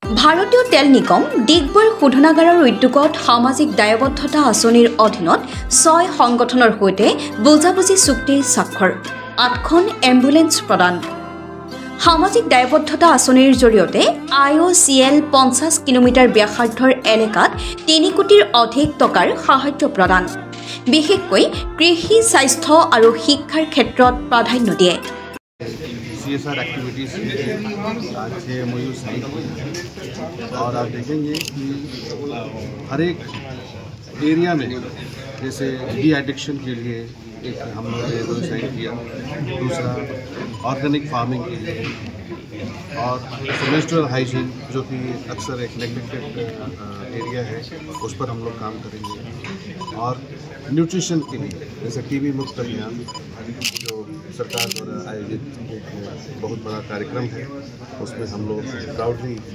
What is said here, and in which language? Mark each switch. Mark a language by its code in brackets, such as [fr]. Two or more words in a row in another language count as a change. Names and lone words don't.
[as] ভাৰতীয় তেল নিগম ডিগবৈ শোধনাগাৰৰ উদ্যোগত সামাজিক দায়বদ্ধতা আঁচনিৰ অধীনত 6 সংগঠনৰ সৈতে বুজাবুজি চুক্তিৰ স্বাক্ষৰ 8খন এম্বুলেন্স প্ৰদান সামাজিক দায়বদ্ধতা আঁচনিৰ জৰিয়তে IOCL 50 কিলোমিটাৰ ব্যাসাৰ্ধৰ এলেকাত 3 কোটিৰ অধিক টকাৰ সাহায্য প্ৰদান বিশেষকৈ কৃষি স্বাস্থ্য আৰু শিক্ষাৰ ক্ষেত্ৰত প্ৰাধান্য দিয়ে [en] CSR activities [hi] आज से [en] MOU sign [hi] हुई और आप देखेंगे कि हर एक एरिया में जैसे डी एडिक्शन के लिए एक हम लोगों ने [en] MOU sign [hi] किया दूसरा [en] organic farming [hi] के लिए और [en] menstrual hygiene [hi] जो कि अक्सर एक [en] neglected area [hi] है उस पर हम लोग काम करेंगे और न्यूट्रिशन के लिए जैसे TB मुक्त अभियान जो सरकार द्वारा आयोजित एक बहुत बड़ा कार्यक्रम है उसमें हम लोग प्राउडली